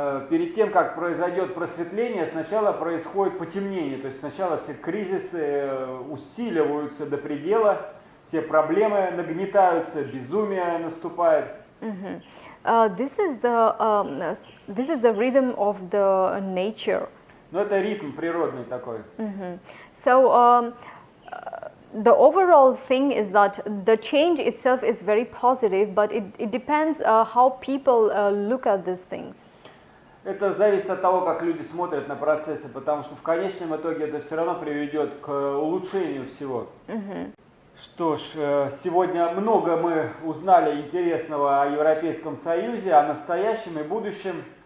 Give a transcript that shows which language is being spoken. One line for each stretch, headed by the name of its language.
Russian: Перед тем, как произойдет просветление, сначала происходит потемнение. То есть сначала все кризисы усиливаются до предела, все проблемы нагнетаются, безумие наступает.
English: This is the rhythm of the nature.
Russian: Но это ритм природный такой.
English: So the overall thing is that the change itself is very positive, but it depends how people look at these things.
Russian: Это зависит от того, как люди смотрят на процессы, потому что в конечном итоге это все равно приведет к улучшению всего. Что ж, сегодня много мы узнали интересного о Европейском Союзе, о настоящем и будущем.